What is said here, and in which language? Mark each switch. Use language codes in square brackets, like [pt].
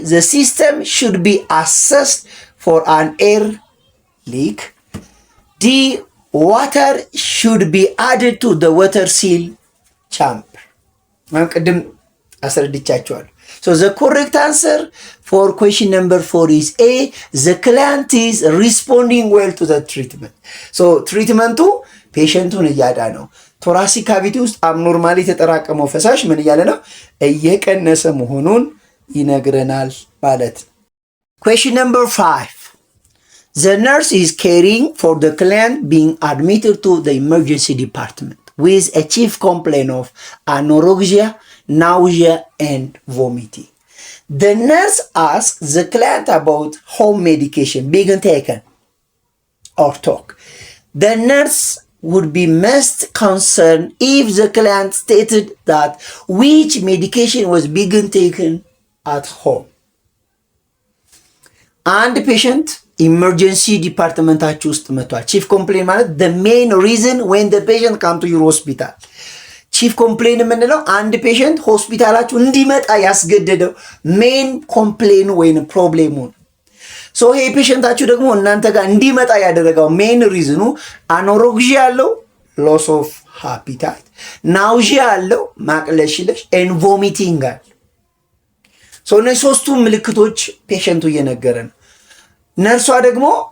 [en] The system should be assessed for an air leak. D. Water should be added to the water seal chamber. [am] ቅድም አስረድቻችኋለሁ። [en] So the correct answer for question number 4 is A. The client is responding well to the treatment. [am] So ትሪትመንቱ ፔሸንቱን እያዳነው ቶራሲክ ካቪቲ ውስጥ አብኖርማሊ የተጠራቀመው ፈሳሽ ምን እያለ ነው እየቀነሰ መሆኑን ይነግረናል ማለት። [en] Question number 5. The nurse is caring for the client being admitted to the emergency department with a chief complaint of anorexia, nausea and vomiting. The nurse asks the client about home medication being taken or talk. The nurse would be most concerned if the client stated that which medication was being taken at home. [am] አንድ ፔሸንት ኢመርጀንሲ ዲፓርትመንታችሁ ውስጥ መጥቷል። ቺፍ ኮምፕሌን ማለት [en] the main reason when the patient come to your hospital. [am] ቺፍ ኮምፕሌን የምንለው አንድ ፔሸንት ሆስፒታላችሁ እንዲመጣ ያስገደደው ሜን ኮምፕሌኑ ወይም ፕሮብሌሙ ነው። ሶ ይሄ ፔሸንታችሁ ደግሞ እናንተ ጋር እንዲመጣ ያደረገው ሜን ሪዝኑ አኖሮግዚያ ያለው ሎስ ኦፍ ሃፒታይት፣ ናውዚያ ያለው ማቅለሽለሽ ኤንድ ቮሚቲንግ አለ። ሶ እነዚህ ሶስቱ ምልክቶች ፔሸንቱ እየነገረ ነው። ነርሷ ደግሞ